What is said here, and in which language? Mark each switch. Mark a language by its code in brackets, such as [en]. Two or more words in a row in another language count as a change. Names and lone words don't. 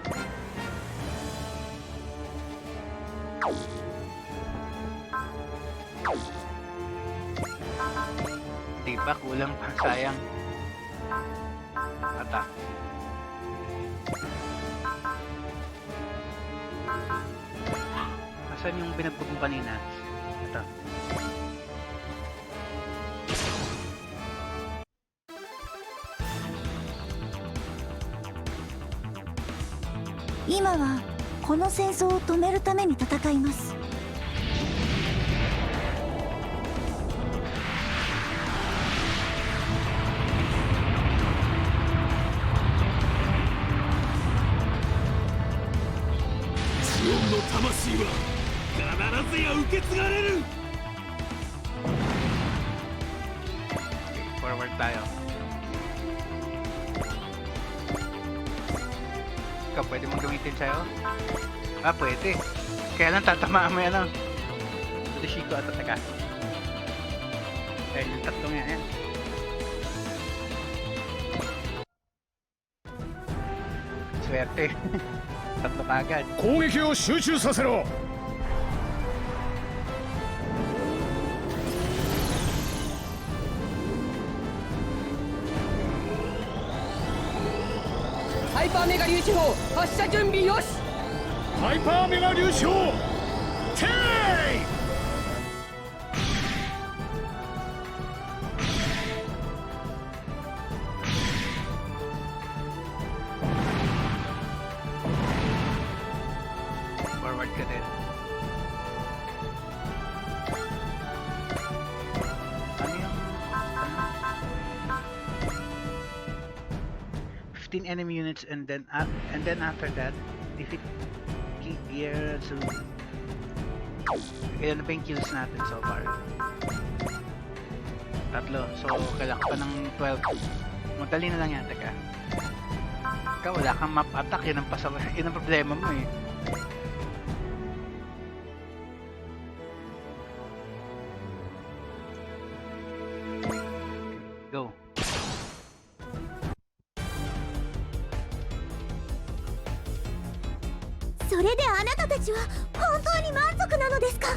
[tl] Di ba? Kulang pa. Sayang. Ata. Asan yung binagbog mo kanina? Ito. [ja] 今はこの戦争を止めるために戦います。ジオンの魂は必ずや受け継がれる。 [tl] Forward tayo. Ikaw, pwede mong gamitin sa'yo? Ah, pwede. Kaya lang tatamaan mo yan, ano. Deshiko at Taka. Kaya yung tatlong yan. Swerte. Tatlo kagad. [ja] 攻撃を集中させろ。ハイパーメガ粒子砲発射準備よし。ハイパーメガ粒子砲テイ [tl] Forward ka din. Ano yung... [en] 15 enemy units and then after that, defeat key gear. [tl] So, ilan na pa yung kills natin [en] so far? [tl] Tatlo. So, kailangan pa ng 12. Madali na lang yan, teka. Ikaw, wala kang map attack. Yan ang problema mo eh. Go. [ja] それであなたたちは本当に満足なのですか。